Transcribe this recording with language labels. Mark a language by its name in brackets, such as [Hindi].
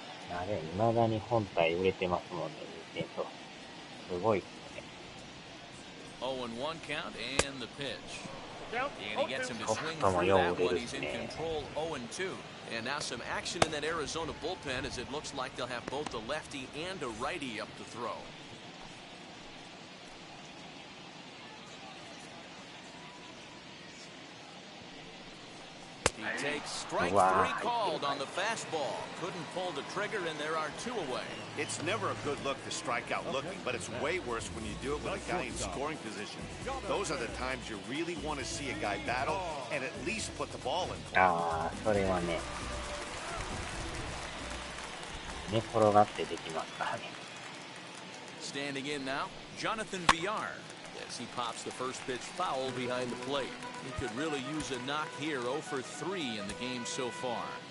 [Japanese] あれ、未だに本体売れてますもんね、任天堂。すごいっすね。 [English] 0-1 count and the pitch. And he gets him to swing through that one. He's in control 0-2. And now some action in that Arizona bullpen as it looks like they'll have both a lefty and a righty up to throw. He takes strike 3 called on the fastball. Couldn't pull the trigger, and there are 2 away. It's never a good look to strike out looking, but it's way worse when you do it with a guy in scoring position. Those are the times you really want to see a guy battle and at least put the ball in play. [Japanese] ああ、それはね、寝転がってできますからね。 [English] Standing in now, Jonathan GIAR. As he pops the first pitch foul behind the plate. He could really use a knock here. 0 for 3 in the game so far.